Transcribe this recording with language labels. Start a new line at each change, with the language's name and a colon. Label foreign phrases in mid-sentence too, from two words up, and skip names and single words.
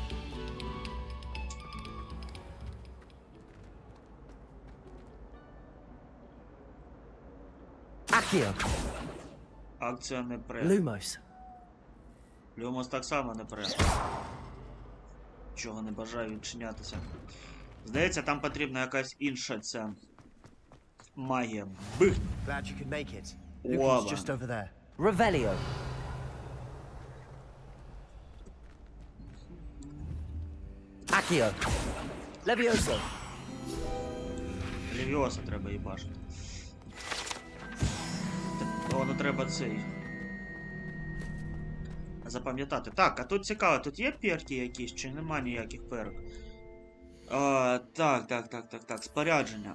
English: Accio.
Ukrainian: Акція не пре.
English: Lumos.
Ukrainian: Люмос так само не пре. Чого не бажаю відчинятися. Здається, там потрібна якась інша ця магія. Бих!
English: Glad you could make it. Wow. Lucan's just over there. Revelio. Accio. Levioso.
Ukrainian: Левіоса треба їбашити. Воно треба цей. Запам'ятати. Так, а тут цікаво, тут є перки якісь, чи нема ніяких перок? Так. Спорядження.